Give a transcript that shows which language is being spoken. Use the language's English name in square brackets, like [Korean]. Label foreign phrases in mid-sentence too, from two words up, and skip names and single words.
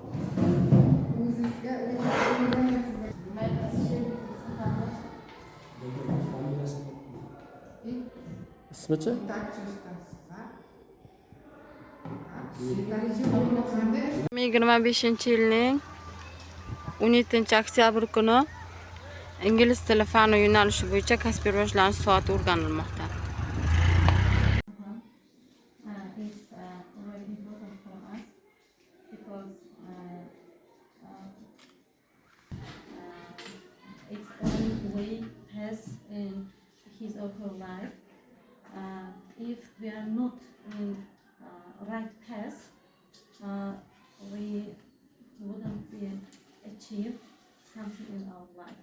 [Uzbek] İsmichi? 2025-yilning 17-oktyabr kuni ingliz tili fani yo'nalishi bo'yicha Kaspiy rivojlanish soati o'rganilmoqda. [English] It's very important for us because it's one way pass in his or her life. If we are not in right path, we wouldn't be achieve something in our life.